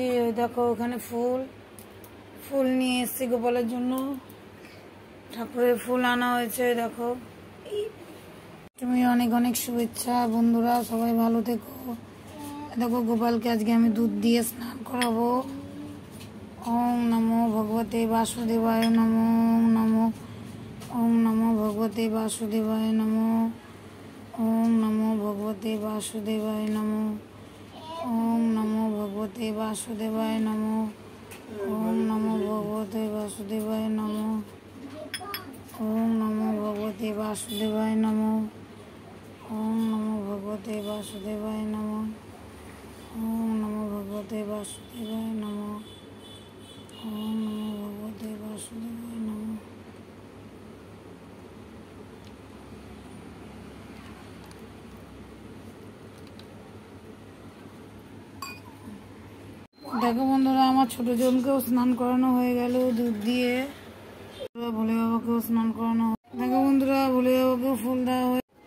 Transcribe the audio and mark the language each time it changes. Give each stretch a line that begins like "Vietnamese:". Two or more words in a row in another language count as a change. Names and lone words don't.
Bangla: ওই দেখো ওখানে ফুল ফুল নিয়ে এসেছি গোপালের জন্য। ঠাকুরের ফুল আনা হয়েছে। দেখো, তুমি অনেক অনেক শুভেচ্ছা বন্ধুরা, সবাই ভালো থেকো। দেখো গোপালকে আজকে আমি দুধ দিয়ে স্নান করাবো।
Sanskrit: ওম নমো ভগবতে বাসুদেবায় নমো, ওম নমো, ওম নমো ভগবতে বাসুদেবায় নমো, ওম নমো ভগবতে বাসুদেবায় নমো, ওম নমো ভগবতে বাসুদেবায় নমো, ওম নমো ভগবতে বাসুদেবায় নমো, ওম নমো ভগবতে বাসুদেবায় নমো, ওম নমো ভগবতে বাসুদেবায় নমো, ওম নমো ভগবতে বাসুদেবায় নমো, ওম নমো ভগবতে বাসুদেবায় নমো।
Bangla: দেখো বন্ধুরা, আমার ছোট জনকেও স্নান করানো হয়ে গেল দুধ দিয়ে। ভোলে বাবাকেও স্নান করানো। দেখো বন্ধুরা, ভোলে বাবাকেও ফুল দেওয়া হয়ে।